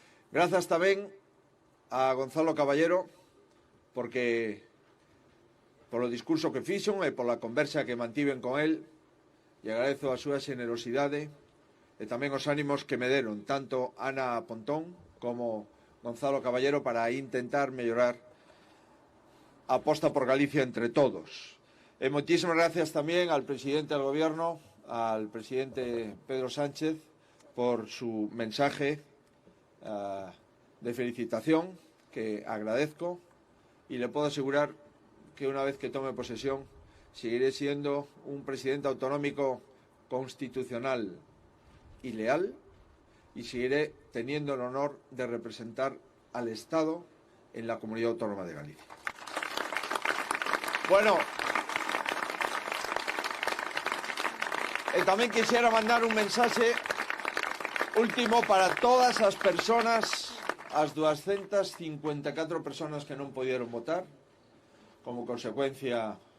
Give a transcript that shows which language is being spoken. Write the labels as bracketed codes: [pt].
[gl] Grazas tamén a Gonzalo Caballero, porque polo discurso que fixon e pola conversa que mantiven con el, e agradezo a súa xenerosidade e tamén os ánimos que me deron tanto Ana Pontón como Gonzalo Caballero para intentar mellorar a aposta por Galicia entre todos. [es] E moitísimas gracias tamén al presidente del Gobierno, al presidente Pedro Sánchez, por su mensaje de felicitación, que agradezco, y le puedo asegurar que una vez que tome posesión seguiré siendo un presidente autonómico constitucional y leal, y seguiré teniendo el honor de representar al Estado en la Comunidad Autónoma de Galicia. [gl] Bueno, tamén quixera mandar un mensaxe último para todas as persoas, as 254 persoas que non pudieron votar como consecuencia